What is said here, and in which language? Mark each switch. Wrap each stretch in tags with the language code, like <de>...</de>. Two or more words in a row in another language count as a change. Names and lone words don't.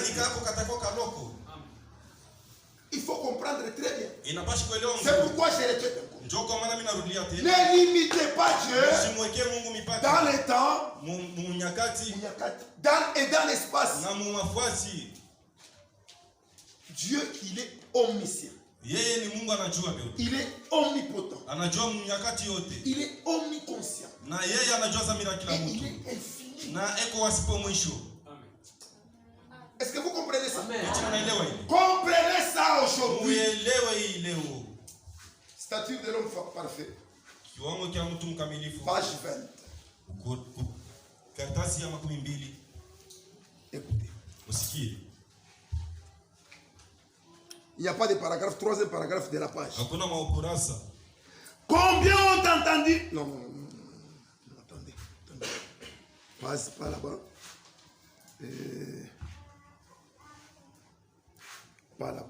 <fr>Il faut comprendre très bien. C'est pourquoi je répète encore. Ne limitez pas Dieu dans le temps et dans l'espace. Dieu, il est omniscient.</fr> <sw>Yeye ni Mungu anajua vyote.</sw> <fr>Il est omnipotent.</fr> <sw>Anajua nyakati yote.</sw> <fr>Il est omniconscient.</fr> <sw>Na yeye anajua dhamira kila mtu.</sw> <fr>Il est infini.</fr> <sw>Na eko wasipo mwisho.</sw> <fr>Est-ce que vous comprenez ça? Amen. Comprenez ça aujourd'hui.</fr> <sw>Muelewe hii leo.</sw> <fr>Statut de l'homme parfait.</fr> <sw>Kiwango cha mtu mkamilifu.</sw> <fr>Page 20.</fr> <sw>Karatasi ya 12.</sw> <fr>Écoutez.</fr> <sw>Usikie.</sw> <fr>Il n'y a pas de paragraphe, troisième paragraphe de la page.</fr> <sw>Hakuna maukurasa.</sw> <fr>Combien ont entendu? Non, attendez. Passe pas là-bas. Pas là-bas.</fr>